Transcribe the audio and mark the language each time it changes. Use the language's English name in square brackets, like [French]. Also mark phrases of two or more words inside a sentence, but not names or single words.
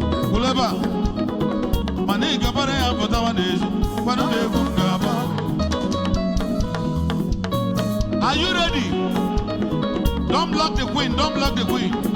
[Igbo] Kwụlụ ebe a. Ma na ị gabara ya pụtawa n'ezi. Kwanụ na egwu m ga-agba. [English] Are you ready? Don't block the queen, don't block the queen.